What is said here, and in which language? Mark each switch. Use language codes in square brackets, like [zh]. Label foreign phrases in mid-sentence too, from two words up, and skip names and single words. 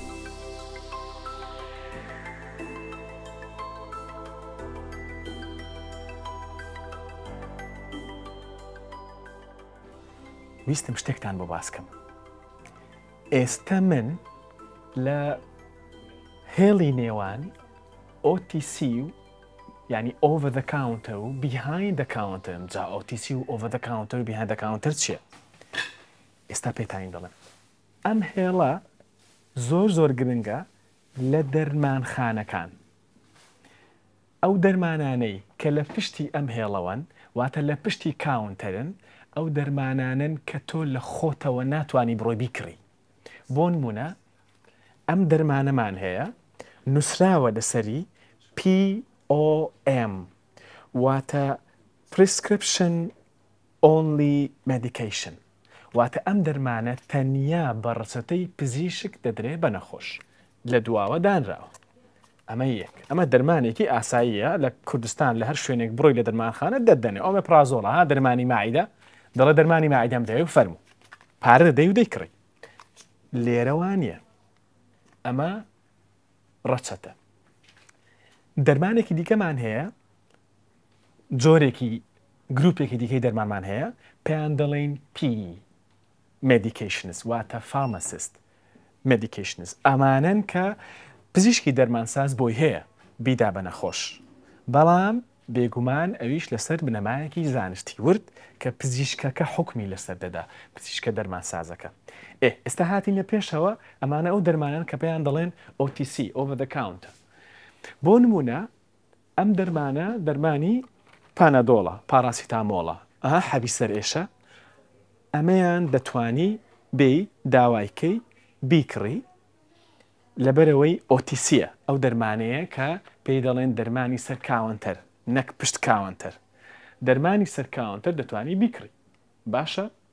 [ckb] ویستم شتێکتان بۆ باسکەم. ئێستا من لە هێڵی نێوان OTC و يعني [en] over the counter [ckb] و [en] behind the counter [ckb] جا OTC و [en] over the counter [ckb] و [en] behind the counter [ckb] چیە؟ ئێستا پێتان دەڵێم ئەم هێڵە زۆر گرنگە لە دەرمانخانەکان. ئەو دەرمانانەی کە لە پشتی ئەم هێڵەوەن واتە لە پشتی کاونتەرن ئەو دەرمانانن کە تۆ لە خۆتەوە ناتوانی بڕۆی بیکڕی. بۆ نمونە ئەم دەرمانەمان هەیە نووسراوە لەسەری POM واتە [en] prescription only medication [ckb] واتە ئەم دەرمانە تەنیا بە ڕەچەتەی پزیشک دەدرێ بە نەخۆش لە دواوە دانراوە. ئەمە یەک ئەمە دەرمانێکی ئاساییە لە کوردستان لە هەر شوێنێک بڕۆی لە دەرمانخانە دەدەنێ ئەمە پرازۆڵە ها دەرمانی ماعیدە دەڵێ دەرمانی ماعیدەم دەوێ و فەرموو پارە دەدەی و دەیکڕی لێرەوانە ئەمە ڕەچەتە. دەرمانێکی دیکەمان هەیە جۆرێکی گروپێکی دیکەی دەرمانمان هەیە پێیان دەڵێن [en] P medications [ckb] واتە [en] pharmacist medications [ckb] ئەمانن کە پزیشکی دەرمانساز بۆی هەیە بیدا بە نەخۆش بەڵام بێگومان ئەویش لەسەر بنەمایەکی زانستی ورد کە پزیشکەکە حکمی لەسەر دەدا پزیشکە دەرمانسازەکە ئێستا هاتینە پێشەوە ئەمانە ئەو دەرمانن کە پێیان دەڵێن OTC [en] over the counter [ckb] بۆ نمونە ئەم دەرمانە دەرمانی پانەدۆڵە پاراسیتامۆڵە حەبی سەر ئێشە ئەمەیان دەتوانی بێ داوایکەی بیکڕی لەبەرەوەی ئۆتیسیە ئەو دەرمانەیە کە پێی دەڵێن دەرمانی سەر کاونتەر نەک پشت کاونتەر دەرمانی سەر کاونتەر دەتوانی بیکڕی باشە